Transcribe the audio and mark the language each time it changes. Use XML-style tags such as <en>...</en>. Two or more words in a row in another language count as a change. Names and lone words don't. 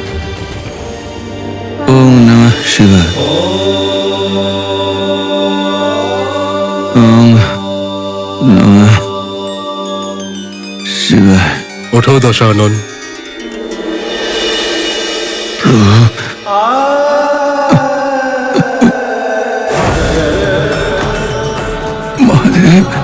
<sa>ओम नमः शिवाय। ओम नमः शिवाय।</sa> <bn>ওঠো দশানন।</bn> <hi>प्रभु महादेव,</hi>